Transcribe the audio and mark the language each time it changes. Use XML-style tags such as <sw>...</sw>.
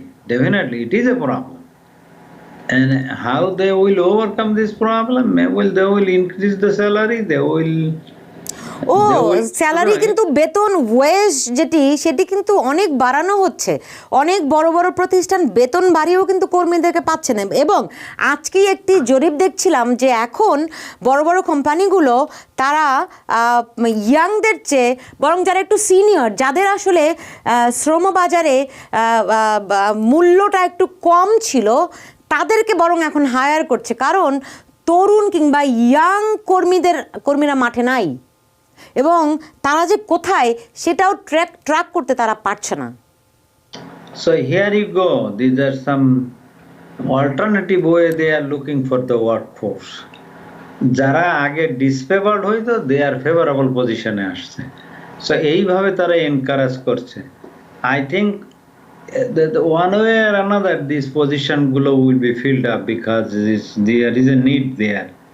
<en>Definitely it is a problem. And how they will overcome this problem? They will increase the salary, they will ও</en> <bn>যে ওই salary সময়- কিন্তু বেতন wedge সেটি কিন্তু অনেক বাড়ানো হচ্ছে, অনেক বড় বড় প্রতিষ্ঠান বেতন বাড়িয়েও কিন্তু কর্মীদেরকে পাচ্ছে না। এবং আজকেই একটি জরিপ দেখছিলাম যে এখন বড় বড় কোম্পানিগুলো তারা ইয়াংদের চেয়ে বরং যারা একটু সিনিয়র, যাদের আসলে শ্রমবাজারে মূল্যটা একটু কম ছিল, তাদেরকে বরং এখন হায়ার করছে, কারণ তরুণ কিংবা ইয়াং কর্মীরা মাঠে নাই এবং তারা যে কোথায় সেটাও ট্র্যাক করতে তারা পারছে না।</bn> <en>So here you go. These are some alternative way they are looking for the workforce.</en> <bn>যারা আগে ডিসফেভার্ড হইতো দে আর ফেভারেবল পজিশনে আসছে। সো এইভাবে তারা এনকারেজ করছে।</bn> <en>I think one way or another this position গুলো will be filled up because there is a need there.</en>